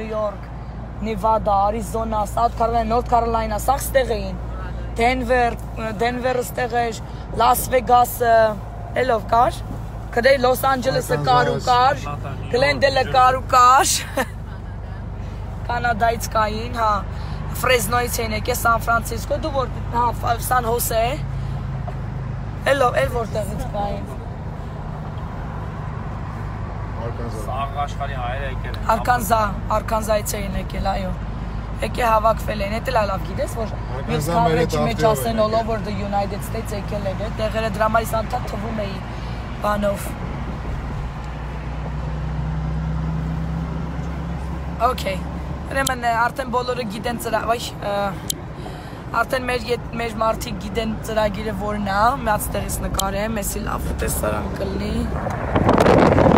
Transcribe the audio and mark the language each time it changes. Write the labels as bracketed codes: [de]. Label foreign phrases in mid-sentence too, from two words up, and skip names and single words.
[hy] Յորք, Նևադա, Արիզոնա, Սաութ Քարոլայնա, Նորթ Քարոլայնա, սաղ ստեղ էին։ Դենվերը ստեղ էր, Լաս Վեգասը, էլով կար։ Կդե Լոս Անջելեսը կար ու կար, Գլենդելը կար ու կար։ Կանադայից կային, հա, Ֆրեզնոյից էին եկել, Սան Ֆրանցիսկո, դու որ, հա, Սան Հոսե։ Էլով, էլ որտեղից կային։ Սաղ աշխարհի հայերը եկել են։ Արքանզայից էին եկել, այո։ Եկե հավաքվել են, դա լավ գիտես, որ մյուս քավրեջի մեջ ասեն [en] all over the United States [hy] եկել են, տեղերը դրա համար անդադ թվում էի բանով։ Okay։ Ուրեմն արդեն բոլորը գիտեն արդեն մեր մարդիկ գիտեն ծրագիրը որն է, մի հատ տեղից նկարեմ, էսի լավ տեսարան կլինի։